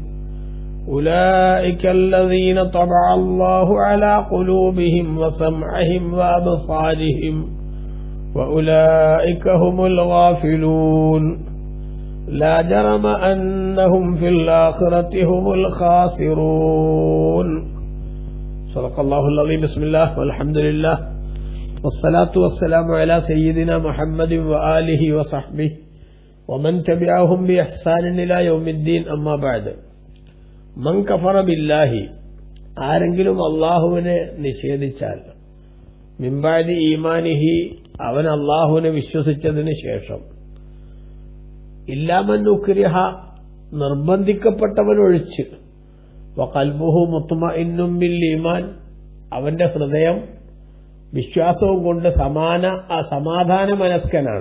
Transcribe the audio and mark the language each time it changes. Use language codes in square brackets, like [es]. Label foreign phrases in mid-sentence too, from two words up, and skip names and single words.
[ar] أولئك الذين طبع الله على قلوبهم وسمعهم وأبصارهم وأولئك هم الغافلون لا جرم أنهم في الآخرة هم الخاسرون. صدق الله العظيم. بسم الله والحمد لله والصلاة والسلام على سيدنا محمد وآله وصحبه ومن تبعهم بإحسان إلى يوم الدين. أما بعد. من كفر بالله [ml] ആരെങ്കിലും അല്ലാഹുവിനെ നിഷേധിച്ചാൽ [ar] من بعد إيمانه [ml] അവൻ അല്ലാഹുവിനെ വിശ്വസിച്ചതിന് ശേഷം [ar] إلا من أكره [ml] നിർബന്ധിക്കപ്പെട്ടവൻ ഒഴിച്ച് [ar] وقلبه مطمئن بالإيمان [ml] അവന്റെ ഹൃദയം വിശ്വാസവും കൊണ്ട് സമാധാന മനസ്കനാണ്.